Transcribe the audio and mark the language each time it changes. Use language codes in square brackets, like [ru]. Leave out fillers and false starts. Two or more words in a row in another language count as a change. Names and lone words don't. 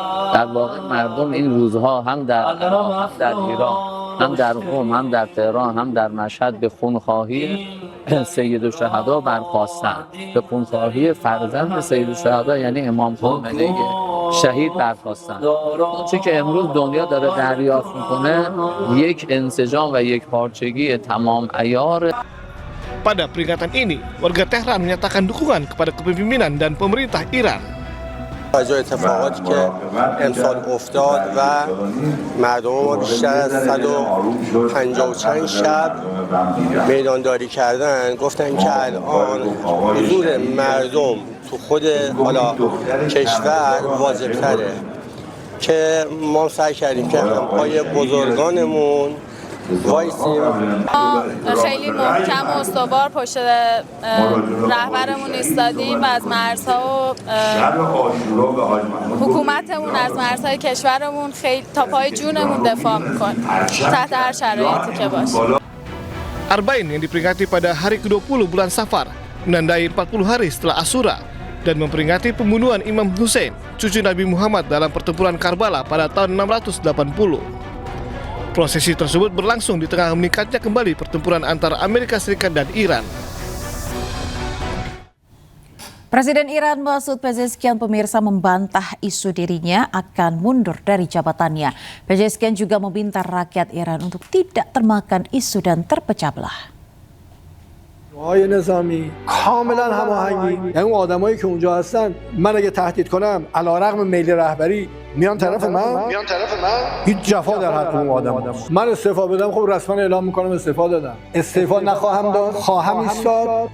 [fa] در واقع مردم این روزها هم در عراق هم در ایران هم در قم هم در تهران هم در مشهد به خونخواهی سید الشهدا برخاستند، به خونخواهی فرزند سید الشهدا یعنی امام خمینی شهید برخاستند. چه که امروز دنیا داره دریافت میکنه یک انسجام و یک پارچگی تمام عیار. [id] Pada peringatan ini, warga Tehran menyatakan dukungan kepada kepemimpinan dan pemerintah Iran. [fa] اتفاقاتی که امسال افتاد و مردم ما بیشتر از 150 چند شب میدانداری کردن، گفتن که الان حضور مردم تو خود حالا کشور واجب تره که ما سعی کردیم که همپای بزرگانمون وایسیم. خیلی محکم و استوار پشت رهبرمون ایستادیم و از مرزها و حکومتمون از مرزهای کشورمون خیلی تا پای جونمون دفاع میکنیم تحت هر شرایطی که باشه. [id] Arbain yang diperingati pada hari ke-20 bulan Safar menandai 40 hari setelah Asyura dan memperingati pembunuhan Imam Hussein, cucu Nabi Muhammad dalam pertempuran Karbala pada tahun 680. Prosesi tersebut berlangsung di tengah meningkatnya kembali pertempuran antara Amerika Serikat dan Iran. Presiden Iran Masoud Pezeshkian pemirsa membantah isu dirinya akan mundur dari jabatannya. Pezeshkian juga meminta rakyat Iran untuk tidak termakan isu dan terpecah belah. [fa] های نظامی کاملا هماهنگی، یعنی اون آدمایی که اونجا هستن من اگه تهدید کنم علیرغم میل رهبری میان طرف من هیچ جفا در حق اون آدم من استعفا بدم خب رسما اعلام میکنم استعفا دادم، استعفا نخواهم داد، خواهم ایستاد.